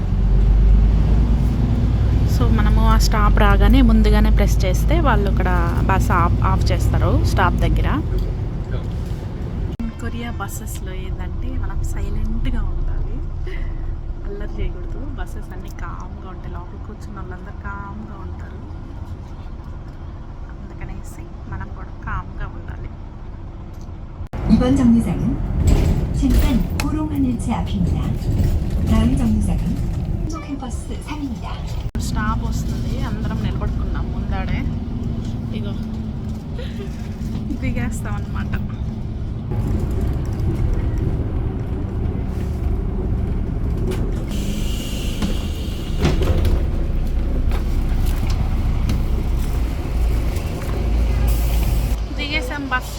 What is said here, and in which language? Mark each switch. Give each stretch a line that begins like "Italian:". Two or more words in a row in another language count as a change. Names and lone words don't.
Telugu: సో మనము ఆ స్టాప్ రాగానే ముందుగానే ప్రెస్ చేస్తే వాళ్ళు ఇక్కడ
English: bus off
Telugu: చేస్తారు స్టాప్ దగ్గర. కొరియా బస్సెస్లో ఏంటంటే మనం సైలెంట్గా ఉండాలి, అల్లరి చేయకూడదు. బస్సెస్ అన్నీ కామ్గా ఉంటాయి. లోపల కూర్చున్న వాళ్ళందరూ కామ్గా ఉంటారు. అందుకనేసి మనం కూడా కామ్గా ఉండాలి.
Korean: 이번 정류장은 신선 고롱하늘채 앞입니다. 다음 정류장은 한국 캠퍼스 3입니다.
Telugu: స్టాప్ వస్తుంది. అందరం నిలబడుకున్నాం ముందాడే. ఇగో దిగేస్తాం అన్నమాట. దిగేసాం బస్సు.